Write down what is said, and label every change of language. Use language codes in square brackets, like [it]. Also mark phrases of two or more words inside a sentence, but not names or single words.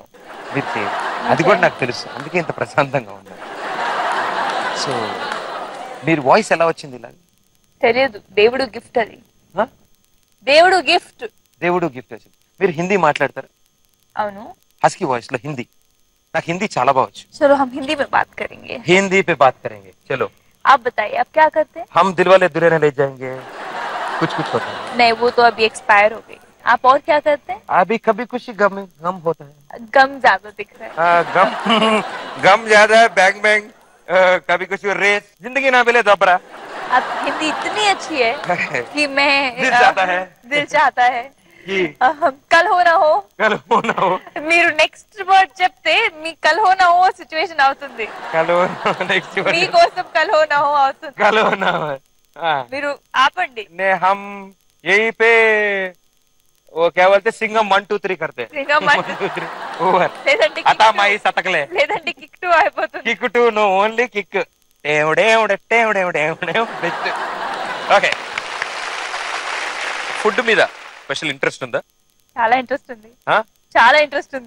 [te] మీరు చేయరు, అది కూడా నాకు తెలుసు. అందుకే ఇంత ప్రశాంతంగా ఉన్నారు. సో మీరు వాయిస్ ఎలా వచ్చింది ఇలా? తెలియదు, దేవుడు గిఫ్ట్ అది. దేవుడు గిఫ్ట్. దేవుడు గిఫ్ట్ వచ్చింది. మీరు హిందీ మాట్లాడతారు? అవును. [en] husky voice [te] లో హిందీ. నాకు హిందీ చాలా బాగా వచ్చు. [hi] चलो हम हिंदी में बात करेंगे. हिंदी पे बात करेंगे. चलो आप बताइए, आप क्या करते हैं? हम दिलवाले दुल्हनिया ले जाएंगे. कुछ होता है. नहीं, वो तो अभी एक्सपायर हो गई. आप और क्या करते हैं? अभी कभी खुशी गम होता है. गम ज्यादा दिख रहा है. गम ज्यादा है. बैंग बैंग, कभी कुछ रेस, जिंदगी ना मिले दोबारा. आप हिंदी इतनी अच्छी है कि मैं दिल चाहता है कल हो ना हो. [te] మీరు [en] next word [te] చెప్తే మీ కల్ హో నా హో సిచువేషన్ అవుతుంది. మీకోసం కల్ హో నా హో అవుతుంది. మీరు ఆపండి. [hi] हम यहीं पे वो क्या बोलते, सिंगम 1 2 3 करते. [te] సింగం ఓవర్. లేదంటే [mr] आता माझी सटकली. [te] లేదంటే కిక్ 2 అయిపోతుంది. కిక్ 2 [en] no, only [te] కిక్. ఓకే, ఫుడ్ మీద [en] special interest [te] ఉందా? చాలా ఇంట్రెస్ట్ ఉంది, ఆ? చాలా ఇంట్రెస్ట్ ఉంది.